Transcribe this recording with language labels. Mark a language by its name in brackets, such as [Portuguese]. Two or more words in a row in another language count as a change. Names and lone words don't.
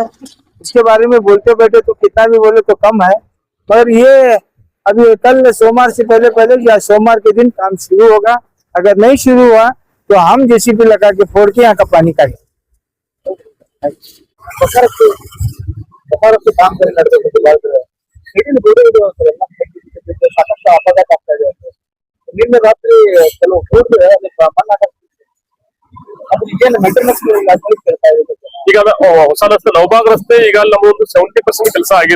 [Hindi] इसके बारे में बोलते बैठे तो कितना भी बोले तो कम है। पर ये अभी कल सोमवार से पहले पहले या सोमवार के दिन काम शुरू होगा। अगर नहीं शुरू हुआ तो हम जेसीबी लगा के फोड़ के यहाँ का पानी काटेंगे। [Kannada] काम ಸಾಕಷ್ಟು ಅಪಘಾತ ಆಗ್ತಾ ಇದೆ. ನಿನ್ನೆ ರಾತ್ರಿ ಕೆಲವು ಹೋದ್ರೆ ಮಣ್ಣಾಟ ಅದೇನು ಮೇಂಟೆನೆನ್ಸ್ ಕೇಳ್ತಾ ಇದೆ. ಈಗ ಹೊಸ ರಸ್ತೆ ಲವಬಾಗ್ ರಸ್ತೆ ಈಗ ನಮ್ಮೊಂದು 70% ಕೆಲಸ ಆಗಿದೆ.